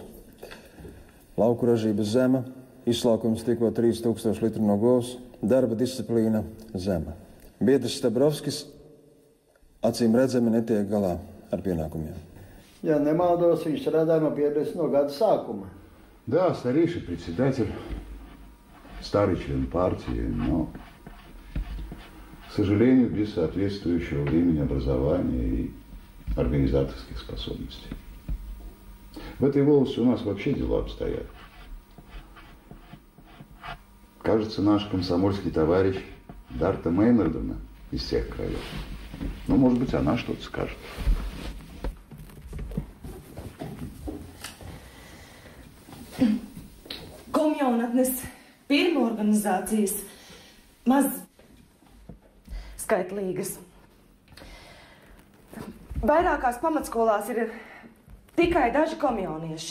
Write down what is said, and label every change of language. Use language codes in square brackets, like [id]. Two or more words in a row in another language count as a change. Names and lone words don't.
[lv] Lauku ražības zema, izslaukums tikko 3000 litru no govs, darba disciplīna zema. Biedrs Stabrovskis acīm redzami netiek galā ar pienākumiem. Ja nemaldos, viņš strādā no 50. gada sākuma. [ru] Да, старейший председатель, старый член партии, но, к сожалению, без соответствующего времени образования и организаторских способностей. В этой волости у нас вообще дела обстоят. Кажется, наш комсомольский товарищ Дарта Мейнардовна из всех краев. Ну, может быть, она что-то скажет. [lv] Komjaunatnes pirmo organizācijas maz skaitlīgas. Vairākās pamatskolās ir tikai daži komjaunieši.